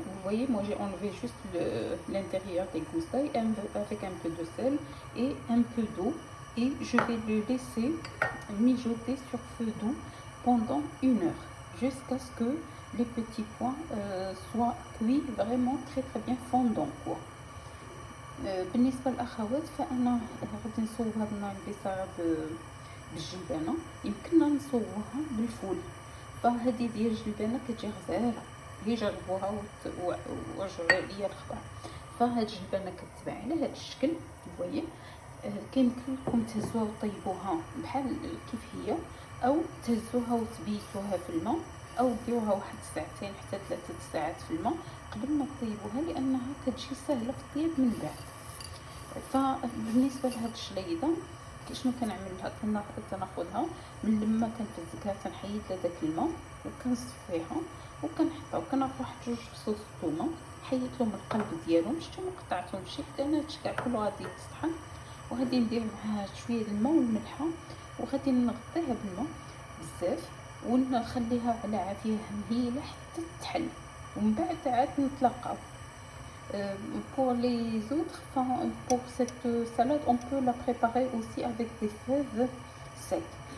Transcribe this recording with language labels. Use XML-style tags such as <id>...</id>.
<fr>Vous voyez, moi j'ai enlevé juste l'intérieur des gousses d'ail avec un peu de sel et un peu d'eau. Et je vais le laisser mijoter sur feu doux pendant 1 heure jusqu'à ce que les petits pois soient cuits vraiment très bien fondants quoi.</fr> <ar>بالنسبه للاخوات فانا غادي نصوبها لنا البصاره بالجلبانه، يمكننا نصوبوها بالفول. فهذه ديال الجلبانه كتجي غزاله، هي جربوها ورجعوا لي الخبر. فهاد الجلبانه كتباع على هذا الشكل فوايي. كيمكن لكم تهزوها وطيبوها بحال كيف هي، او تهزوها وتبيتوها في الماء، او ديروها واحد 2 حتى 3 ساعات في الماء قبل ما تطيبوها، لانها كتجي سهله في الطياب من بعد. فبالنسبه لهاد الشليده شنو كنعمل لها؟ كناخذها من لما كنفزكها كنحيد لها داك الماء وكنصفيها وكنحطها وكناخذ واحد 2 فصوص ثومه، حيدت لهم القلب ديالهم، شتو ما قطعتهمش لان هادشي كاع كله غادي يتطحن. وغادي ندير معها شويه الماء والملحه وغادي نغطيها بالماء بزاف ونخليها على عافيه مهيله حتى تحل، ومن بعد عاد نتلاقاو.</ar> <fr>Pour les autres, pour cette salade, on peut la préparer aussi avec des fèves secs.</fr>